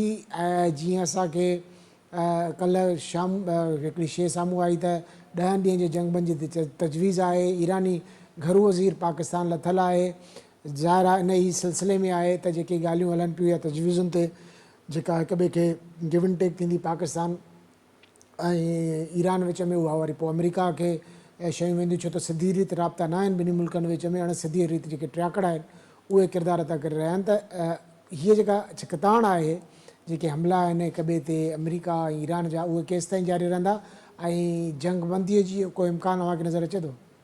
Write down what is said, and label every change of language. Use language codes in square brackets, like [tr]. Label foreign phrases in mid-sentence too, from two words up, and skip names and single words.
[sd] ऐं जीअं असांखे कल्ह शाम हिकिड़ी शइ साम्हूं आई त 10 ॾींहं जे जंगबंदी ते तजवीज़ आहे, ईरानी घरू वज़ीर पाकिस्तान लथल आहे। ज़ाहिर आहे इन ई सिलसिले में आहे त जेके ॻाल्हियूं हलनि पियूं या तजवीज़ुनि ते जेका हिक ॿिए खे [en] give and take [sd] थींदी पाकिस्तान ऐं ईरान विच में, उहा वरी पोइ अमेरिका खे शयूं वेंदियूं, छो त सिधी रीति राब्ता न आहिनि ॿिन्ही मुल्कनि विच में। हाणे सिधी रीति जेके ट्रियाकड़ आहिनि उहे किरदार अदा करे रहिया आहिनि। त हीअ जेका चिकताण आहे, जेके हमला आहिनि हिक ॿिए ते अमेरिका ऐं ईरान जा, उहे केसिताईं जारी रहंदा ऐं जंगबंदीअ जी को इम्कानु तव्हांखे नज़र अचे थो?